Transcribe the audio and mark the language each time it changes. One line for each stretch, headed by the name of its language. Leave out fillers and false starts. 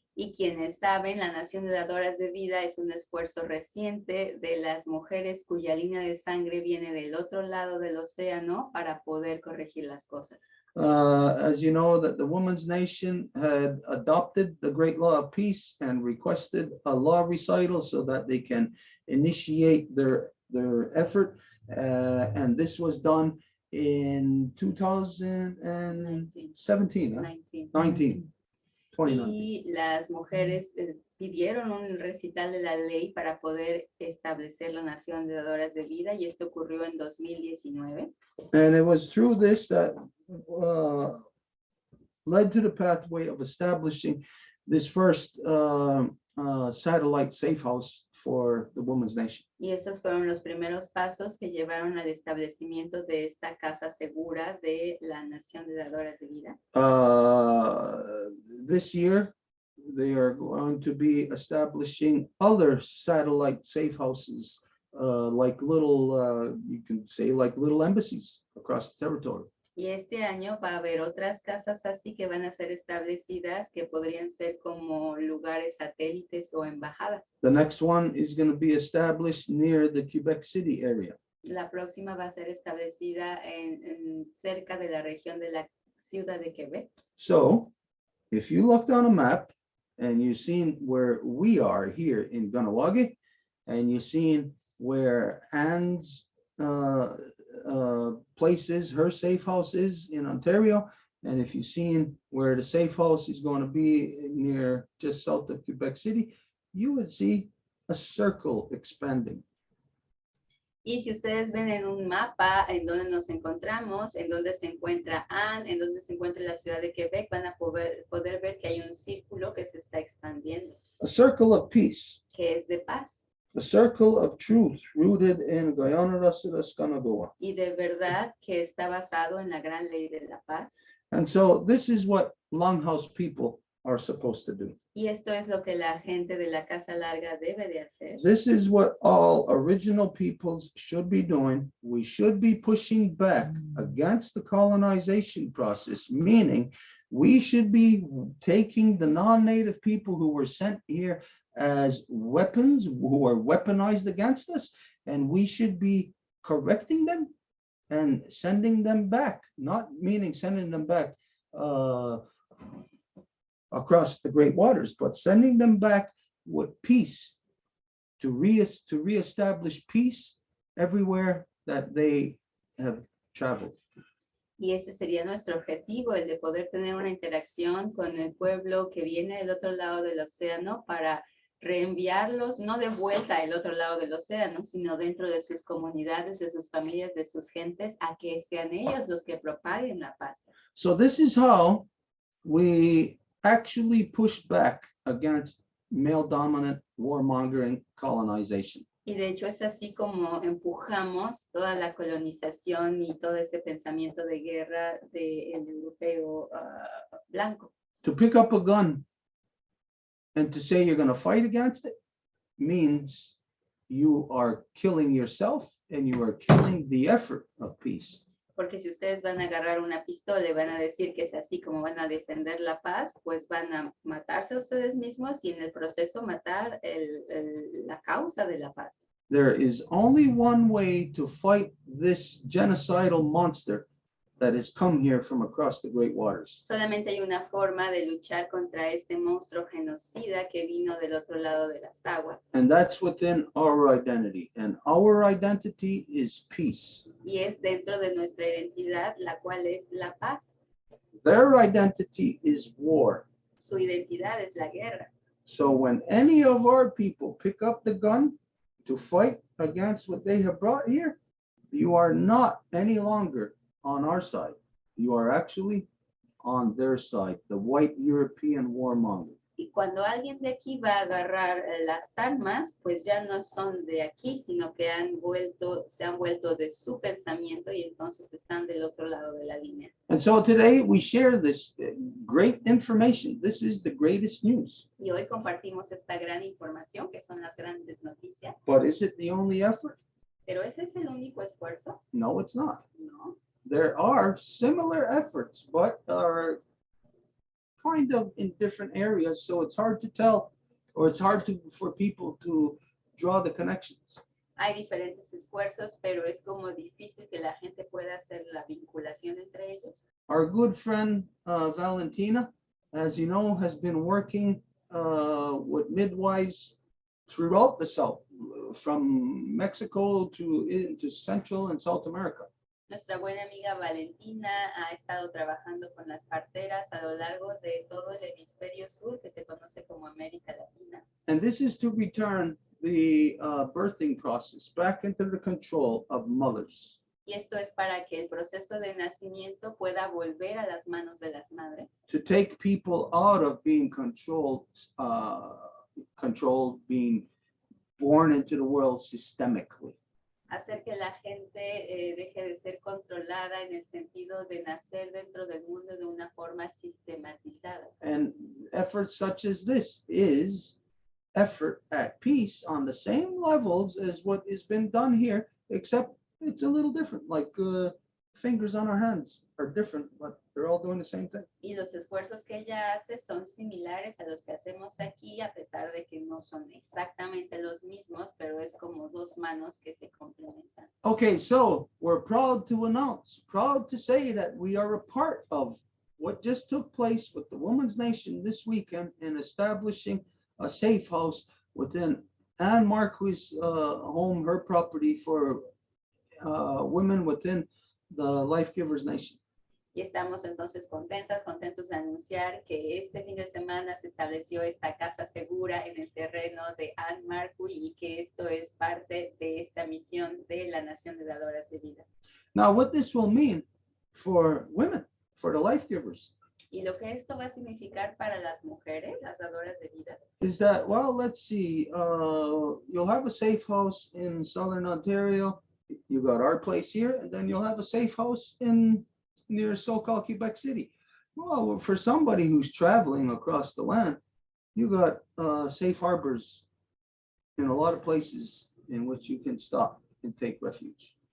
Spanish: Y quienes saben, la Nación de Dadoras de Vida es un esfuerzo reciente de las mujeres cuya línea de sangre viene del otro lado del océano para poder corregir las cosas.
English: As you know, that the Women's Nation had adopted the Great Law of Peace and requested a law recital so that they can initiate their effort. And this was done in 2017, 2019.
Spanish: Y las mujeres pidieron un recital de la ley para poder establecer la Nación de Dadoras de Vida y esto ocurrió en 2019.
English: And it was through this that led to the pathway of establishing this first satellite safe house for the Women's Nation.
Spanish: Y esos fueron los primeros pasos que llevaron al establecimiento de esta casa segura de la Nación de Dadoras de Vida.
English: This year, they are going to be establishing other satellite safe houses, like little, you can say like little embassies across the territory.
Spanish: Y este año va a haber otras casas así que van a ser establecidas que podrían ser como lugares satélites o embajadas.
English: The next one is going to be established near the Quebec City area.
Spanish: La próxima va a ser establecida en cerca de la región de la ciudad de Quebec.
English: So if you looked on a map and you've seen where we are here in Ganawagi, and you've seen where Anne's place is, her safe house is in Ontario, and if you've seen where the safe house is going to be near just south of Quebec City, you would see a circle expanding.
Spanish: Y si ustedes ven en un mapa en donde nos encontramos, en donde se encuentra Anne, en donde se encuentra la ciudad de Quebec, van a poder ver que hay un círculo que se está expandiendo,
English: A circle of peace,
Spanish: que es de paz
English: a circle of truth rooted in Guyana Rasidas Kanagawa.
Spanish: y de verdad que está basado en la gran ley de la paz.
English: And so this is what Longhouse people are supposed to do.
Spanish: Y esto es lo que la gente de la Casa Larga debe de hacer.
English: This is what all original peoples should be doing. We should be pushing back against the colonization process, meaning we should be taking the non-native people who were sent here as weapons, who are weaponized against us, and we should be correcting them and sending them back, not meaning sending them back across the great waters, but sending them back with peace, to reestablish peace everywhere that they have traveled.
Spanish: Y ese sería nuestro objetivo, el de poder tener una interacción con el pueblo que viene del otro lado del océano para reenviarlos, no de vuelta al otro lado del océano, sino dentro de sus comunidades, de sus familias, de sus gentes, a que sean ellos los que propaguen la paz.
English: So this is how we actually push back against male dominant warmongering colonization.
Spanish: Y de hecho es así como empujamos toda la colonización y todo ese pensamiento de guerra del europeo blanco.
English: To pick up a gun and to say you're going to fight against it means you are killing yourself and you are killing the effort of peace.
Spanish: Porque si ustedes van a agarrar una pistola y van a decir que es así como van a defender la paz, pues van a matarse a ustedes mismos y en el proceso matar la causa de la paz.
English: There is only one way to fight this genocidal monster that has come here from across the great waters.
Spanish: Solamente hay una forma de luchar contra este monstruo genocida que vino del otro lado de las aguas.
English: And that's within our identity. And our identity is peace.
Spanish: Y es dentro de nuestra identidad, la cual es la paz.
English: Their identity is war.
Spanish: Su identidad es la guerra.
English: So when any of our people pick up the gun to fight against what they have brought here, you are not any longer on our side. You are actually on their side, the white European warmonger.
Spanish: Y cuando alguien de aquí va a agarrar las armas, pues ya no son de aquí, sino que se han vuelto de su pensamiento y entonces están del otro lado de la línea.
English: And so today we share this great information. This is the greatest news.
Spanish: Y hoy compartimos esta gran información, que son las grandes noticias.
English: But is it the only effort?
Spanish: Pero ese es el único esfuerzo,
English: No, it's not.
Spanish: ¿no?
English: There are similar efforts, but are kind of in different areas. So it's hard to tell, or it's hard for people to draw the connections.
Spanish: Hay diferentes esfuerzos, pero es como difícil que la gente pueda hacer la vinculación entre ellos.
English: Our good friend Valentina, as you know, has been working with midwives throughout the South, from Mexico into Central and South America.
Spanish: Nuestra buena amiga Valentina ha estado trabajando con las parteras a lo largo de todo el hemisferio sur, que se conoce como América Latina.
English: And this is to return the birthing process back into the control of mothers.
Spanish: Y esto es para que el proceso de nacimiento pueda volver a las manos de las madres.
English: To take people out of being controlled, being born into the world systemically.
Spanish: Hacer que la gente deje de ser controlada en el sentido de nacer dentro del mundo de una forma sistematizada.
English: And efforts such as this is effort at peace on the same levels as what has been done here, except it's a little different, like fingers on our hands are different, but they're all doing the same thing.
Spanish: Y los esfuerzos que ella hace son similares a los que hacemos aquí, a pesar de que no son exactamente los mismos, pero es como dos manos que se complementan.
English: Okay, so we're proud to announce, proud to say that we are a part of what just took place with the Women's Nation this weekend in establishing a safe house within Anne Marquis' home, her property for women within the Life Givers Nation.
Spanish: Y estamos entonces contentos de anunciar que este fin de semana se estableció esta casa segura en el terreno de Anne Marquis y que esto es parte de esta misión de la Nación de Dadoras de Vida.
English: Now, what this will mean for women, for the Life Givers,
Spanish: Y lo que esto va a significar para las mujeres, las dadoras de vida,
English: is that, well, let's see, you'll have a safe house in Southern Ontario. You got our place here, and then you'll have a safe house in near so-called Quebec City. Well, for somebody who's traveling across the land, you got safe harbors in a lot of places in which you can stop and take refuge.